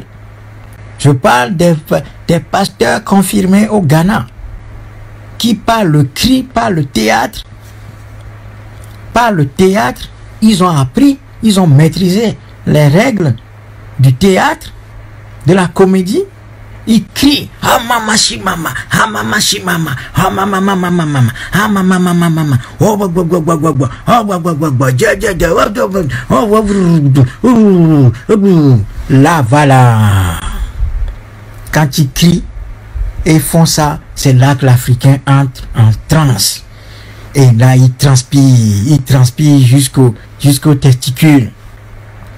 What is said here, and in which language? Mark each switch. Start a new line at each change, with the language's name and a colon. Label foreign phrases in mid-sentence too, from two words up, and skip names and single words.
French: Je parle des pasteurs confirmés au Ghana, qui par le cri, par le théâtre, ils ont appris, ils ont maîtrisé les règles du théâtre, de la comédie. Ils crient ah mama shimama, ah mama shimama, ah mama mama mama, ah mama mama mama, oh là voilà. Quand ils crient et font ça, c'est là que l'Africain entre en transe. Et là il transpire jusqu'aux testicules.